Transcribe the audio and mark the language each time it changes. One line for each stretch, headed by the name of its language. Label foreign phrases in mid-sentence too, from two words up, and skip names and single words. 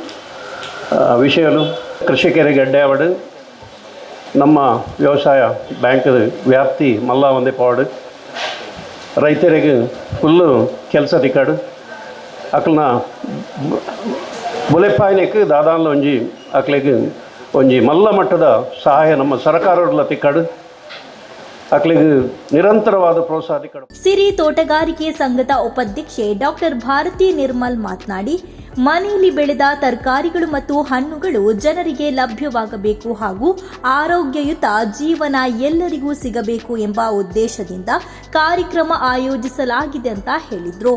Tulu: ವಿಷಯಲು ಕೃಷಿಕರಿಗೆ ಅಡ್ಡೆ ಆವಡು ನಮ್ಮ ವ್ಯವಸಾಯ ಬ್ಯಾಂಕ್ದ ವ್ಯಾಪ್ತಿ ಮಲ್ಲ ಒಂದೇ ಪಾವಡು ರೈತರಿಗೆ ಫುಲ್ಲು ಕೆಲಸ ತಿಕ್ಕಾಡು ಅಕ್ಲನ ಬುಲೆಪಾಯಿನಕ್ಕೆ ದಾದಾನ್ಲ ಒಂಜಿ ಅಕ್ಲೆಗೆ ಒಂಜಿ ಮಲ್ಲ ಮಟ್ಟದ ಸಹಾಯ ನಮ್ಮ ಸರ್ಕಾರಗಳ ತಿಕ್ಕಾಡು ಅಕ್ಲಿಗೆ ನಿರಂತರವಾದ ಪ್ರೋತ್ಸಾಹ ತಿಕ್ಕಾಡು.
Kannada: ಸಿರಿ ತೋಟಗಾರಿಕೆ ಸಂಘದ ಉಪಾಧ್ಯಕ್ಷೆ ಡಾಕ್ಟರ್ ಭಾರತಿ ನಿರ್ಮಲ್ ಮಾತನಾಡಿ, ಮನೆಯಲ್ಲಿ ಬೆಳೆದ ತರಕಾರಿಗಳು ಮತ್ತು ಹಣ್ಣುಗಳು ಜನರಿಗೆ ಲಭ್ಯವಾಗಬೇಕು ಹಾಗೂ ಆರೋಗ್ಯಯುತ ಜೀವನ ಎಲ್ಲರಿಗೂ ಸಿಗಬೇಕು ಎಂಬ ಉದ್ದೇಶದಿಂದ ಕಾರ್ಯಕ್ರಮ ಆಯೋಜಿಸಲಾಗಿದೆ ಅಂತ ಹೇಳಿದರು.